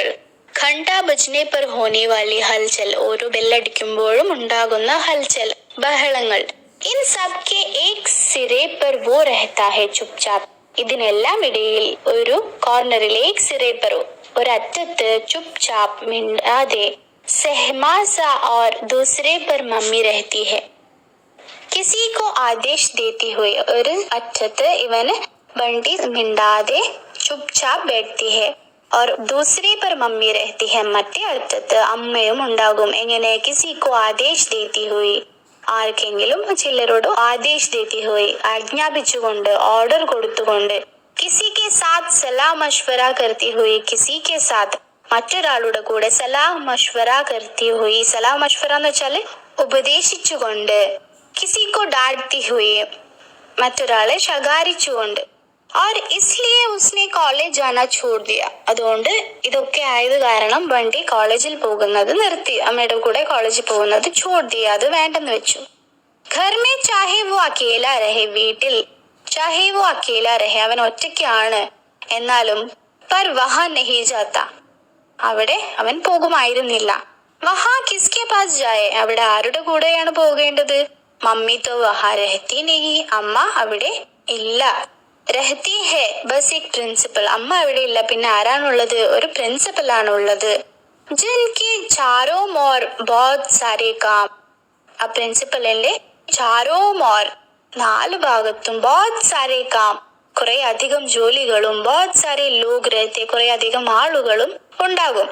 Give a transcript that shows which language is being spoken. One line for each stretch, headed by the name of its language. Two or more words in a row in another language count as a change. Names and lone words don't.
Hindi: घंटा बजने पर होने वाली हलचल,
Malayalam: ഓരോ ബെല്ലടിക്കുമ്പോഴും ഉണ്ടാകുന്ന ഹൽചൽ, ബഹളങ്ങൾ.
Hindi: इन सब के एक सिरे पर वो रहता है चुपचाप,
Malayalam: ഇതിനെല്ലാം ഇടയിൽ ഒരു കോർണറിൽ
Hindi: एक सिरे पर, ഒരറ്റത്ത് ചുപ്ചാപ്പ് മിണ്ടാതെ, സെഹ്മാസ और दूसरे पर മമ്മി रहती है. किसी को आदेश देती हुई,
Malayalam: ഒരു അറ്റത്ത് ഇവന് ബണ്ടി മിണ്ടാതെ
Hindi: ചുപ്ചാപ്പ് बैठती है और दूसरे पर മമ്മി रहती है,
Malayalam: മറ്റേ അറ്റത്ത് അമ്മയും ഉണ്ടാകും. എങ്ങനെ?
Hindi: किसी को आदेश देती हुई,
Malayalam: ആർക്കെങ്കിലും ചിലരോട്
Hindi: आदेश देती हुई,
Malayalam: ആജ്ഞാപിച്ചുകൊണ്ട്, ഓർഡർ കൊടുത്തുകൊണ്ട്.
Hindi: किसी के साथ सलाह मशवरा करती हुई, किसी के साथ
Malayalam: മറ്റൊരാളുടെ കൂടെ
Hindi: सलाह मशवरा करती हुई, सलाह मशवरा
Malayalam: എന്ന് വെച്ചാല് ഉപദേശിച്ചുകൊണ്ട്.
Hindi: किसी को डांटती हुई,
Malayalam: മറ്റൊരാളെ ശകാരിച്ചുകൊണ്ട്.
Hindi: और इसलिए उसने कॉलेज जाना छोड़ दिया,
Malayalam: അതുകൊണ്ട് ഇതൊക്കെ ആയത് കാരണം ബണ്ടി കോളേജിൽ പോകുന്നത് നിർത്തി, അമ്മയുടെ കൂടെ കോളേജിൽ പോകുന്നത്
Hindi: छोड़ दिया,
Malayalam: അത് വേണ്ടെന്ന് വെച്ചു.
Hindi: घर में चाहे वो अकेला रहे, വീട്ടിൽ चाहे वो अकेला रहे,
Malayalam: അവൻ ഒറ്റയ്ക്കാണ് എന്നാലും
Hindi: पर वहाँ नहीं जाता,
Malayalam: അവിടെ അവൻ പോകുമായിരുന്നില്ല.
Hindi: वहाँ किसके पास जाए,
Malayalam: അവിടെ ആരുടെ കൂടെയാണ് പോകേണ്ടത്?
Hindi: മമ്മി तो वहाँ रहती नहीं,
Malayalam: അമ്മ അവിടെ ഇല്ല.
Hindi: रहती है बस एक प्रिंसिपल,
Malayalam: അമ്മ അവിടെ ഇല്ല, പിന്നെ ആരാണുള്ളത്? ഒരു പ്രിൻസിപ്പൽ ആണുള്ളത്.
Hindi: जिनकी चारो ओर बहुत सारे काम,
Malayalam: ആ പ്രിൻസിപ്പലിന്റെ
Hindi: चारो ओर,
Malayalam: നാല് ഭാഗത്തും
Hindi: बहुत सारे काम,
Malayalam: കുറെ അധികം ജോലികളും,
Hindi: बहुत सारे लोग रहते,
Malayalam: കുറെ അധികം ആളുകളും ഉണ്ടാകും.